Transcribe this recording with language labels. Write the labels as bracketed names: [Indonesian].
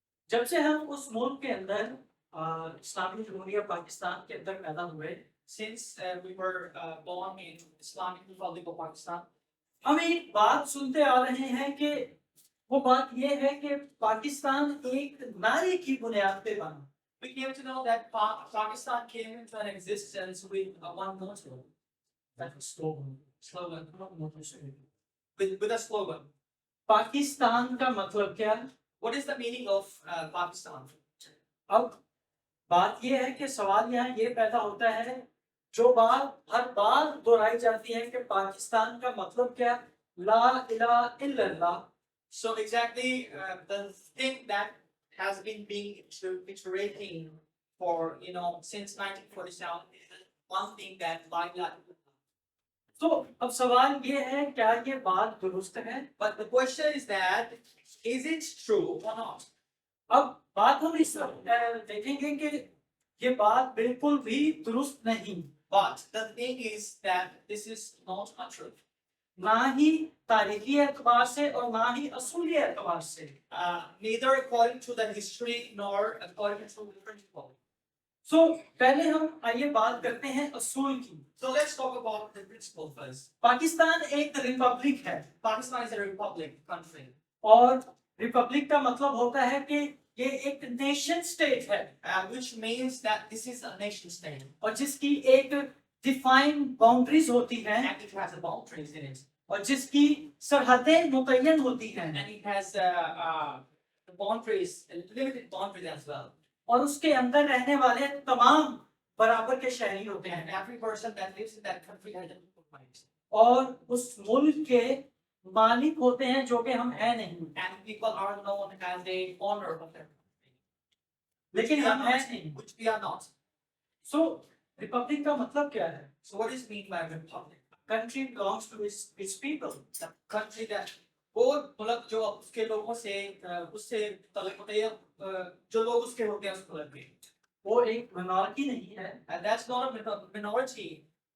[Hindi] जब से हम उस मुल्क के अंदर इस्लामी जमहूरिया पाकिस्तान के अंदर पैदा हुए, [English] since we were born in Islamic Republic of Pakistan, [Hindi] हम एक बात सुनते आ रहे हैं कि वो बात ये है कि पाकिस्तान एक नारे की बुनियाद पे बना। [English] we came to know that Pakistan came into an existence with one motto, That was slogan. slogan, not motto, sorry. with a slogan. [Hindi] Pakistan का मतलब क्या है? [English] What is the meaning of Pakistan? [Hindi] अब बात ये है कि सवाल यहाँ ये पैदा होता है, जो बात हर बार दोहराई जाती है कि पाकिस्तान का मतलब क्या है? [Arabic] ला इलाहा इल्लल्लाह। [English] So exactly the thing that has been being iterating for since 1947 is one thing that [Arabic] La ilaha illallah. [Hindi] तो अब सवाल ये है, क्या ये बात दुरुस्त है? [English] But the question is that is it true or not? [Hindi] अब बात हम इस देखेंगे कि ये बात बिल्कुल भी दुरुस्त नहीं, [English] But the thing is that this is not a truth. [Hindi] ना ही तारीखी एतबार से और ना ही असूली एतबार से। [English] Neither according to the history nor according to the principle. [Hindi] सो पहले हम आइए बात करते हैं असूल की। [English] So let's talk about the principle first. [Hindi] Pakistan एक रिपब्लिक है [English] Pakistan is a republic country, [Hindi] और रिपब्लिक का मतलब होता है कि ये एक नेशन स्टेट है [English] which means that this is a nation state [Hindi] और जिसकी एक डिफाइंड बाउंड्रीज होती हैं [English] and it has boundaries in it, [Hindi] और जिसकी सरहदें मुतय्यन होती हैं [English] and it has boundaries, limited boundaries as well. [Hindi] और उसके अंदर रहने वाले तमाम बराबर के शहरी होते [English] And [Hindi] हैं [English] every person that lives in that country has an equal rights. [Hindi] और उस मुल्क के मालिक होते हैं जो कि हम हैं नहीं, [English] And people are known as the owner of their country, [Hindi] लेकिन [English] we are [Hindi] हम हैं [English] not. [Hindi] नहीं। [English] Which we are not. [Hindi] So Republic का मतलब क्या है? [English] So what is meant by a republic? Country belongs to its people. The country that [Hindi] वो मतलब जो उसके लोगों से उससे तलक होते हैं, जो लोग उसके होते हैं उस मुल्क के, वो एक मिनॉरिटी नहीं है। [English] and that's not a minority.